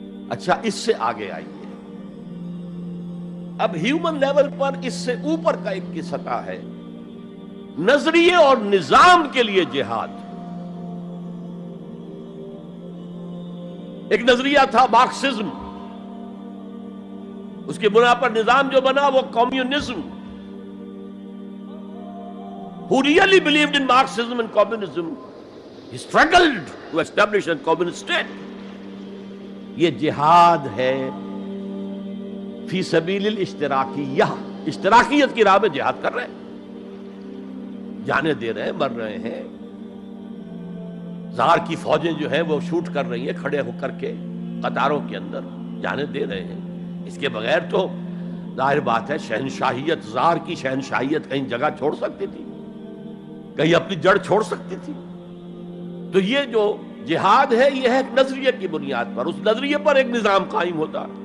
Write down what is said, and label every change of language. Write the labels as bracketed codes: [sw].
[ur] اچھا اس سے آگے آئیے، اب ہیومن لیول پر اس سے اوپر کا ایک کی سطح ہے، نظریے اور نظام کے لیے جہاد. ایک نظریہ تھا مارکسزم، اس کی بنا پر نظام جو بنا وہ communism. [en] Who really believed in Marxism and communism, he struggled to establish a communist state. [ur] یہ جہاد ہے فی سبیل الاشتراکیہ، اشتراکیت کی راہ میں جہاد کر رہے ہیں. جانیں دے رہے ہیں، مر رہے ہیں، زار کی فوجیں جو ہیں وہ شوٹ کر رہی ہیں کھڑے ہو کر کے قطاروں کے اندر، جانیں دے رہے ہیں۔ اس کے بغیر تو ظاہر بات ہے شہنشاہیت، زار کی شہنشاہیت کہیں جگہ چھوڑ سکتی تھی، کہیں اپنی جڑ چھوڑ سکتی تھی؟ تو یہ جو جہاد ہے یہ ہے ایک نظریے کی بنیاد پر، اس نظریے پر ایک نظام قائم ہوتا،